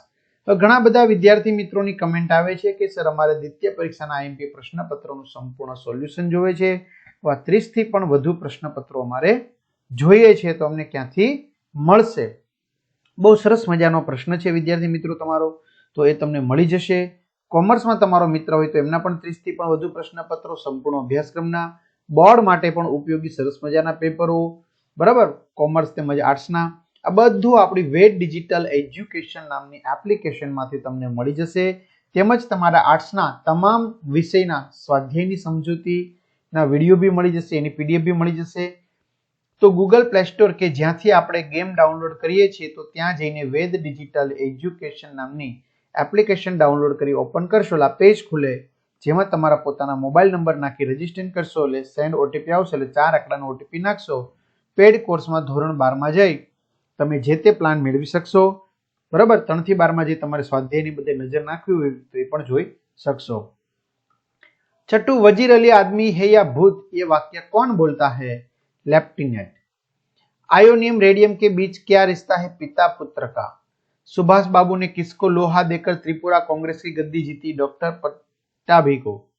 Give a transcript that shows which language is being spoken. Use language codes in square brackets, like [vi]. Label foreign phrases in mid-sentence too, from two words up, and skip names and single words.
[gu] તો ઘણા બધા વિદ્યાર્થી મિત્રો ની કમેન્ટ આવે છે કે સર અમારે દ્વિતીય પરીક્ષાના આઈએમપી પ્રશ્નપત્રો સંપૂર્ણ સોલ્યુશન જોવે છે। 30 થી પણ વધુ પ્રશ્નપત્રો અમારે જોઈએ છે, તો અમને ક્યાંથી મળશે? બહુ સરસ મજાનો પ્રશ્ન છે વિદ્યાર્થી મિત્રો તમારો, તો એ તમને મળી જશે। કૉમર્સ માં તમારો મિત્ર હોય તો એમના પણ 30 થી પણ વધુ પ્રશ્નપત્રો સંપૂર્ણ અભ્યાસક્રમના બોર્ડ માટે પણ ઉપયોગી સરસ મજાના પેપરો, બરાબર, કૉમર્સ તેમજ આર્ટ્સના આ બધું આપણી વેદ ડિજિટલ એજ્યુકેશન નામની એપ્લિકેશનમાંથી તમને મળી જશે। તેમજ તમારા આર્ટ્સના તમામ વિષયના સ્વાધ્યાયની સમજૂતીના વિડિયો બી મળી જશે, એની પીડીએફ બી મળી જશે। તો ગૂગલ પ્લે સ્ટોર કે જ્યાંથી આપણે [en] game download [gu] કરીએ છીએ તો ત્યાં જઈને વેદ ડિજિટલ એજ્યુકેશન નામની એપ્લિકેશન ડાઉનલોડ કરી ઓપન કરશો એટલે પેજ ખુલે, જેમાં તમારા પોતાના મોબાઇલ નંબર નાખી રજિસ્ટ્રેશન કરશો એટલે [en] send OTP [gu] આવશે એટલે 4 આંકડાનો ઓટીપી નાખશો। પેડ કોર્સમાં ધોરણ 12 માં જઈ તમે જે તે પ્લાન મેળવી શકશો, બરાબર। 3 થી 12 માં જે તમારે સ્વાધ્યાયની બધે નજર નાખવી હોય તો એ પણ જોઈ શકશો। [hi] छठू, वजीर अली आदमी है या भूत, ये वाक्य कौन बोलता है? लेफ्टिनेंट। आयोनियम रेडियम के बीच क्या रिश्ता है पिता पुत्र का? सुभाष बाबू ने किसको लोहा देकर त्रिपुरा कांग्रेस की गद्दी जीती? डॉक्टर पट्टाभी को।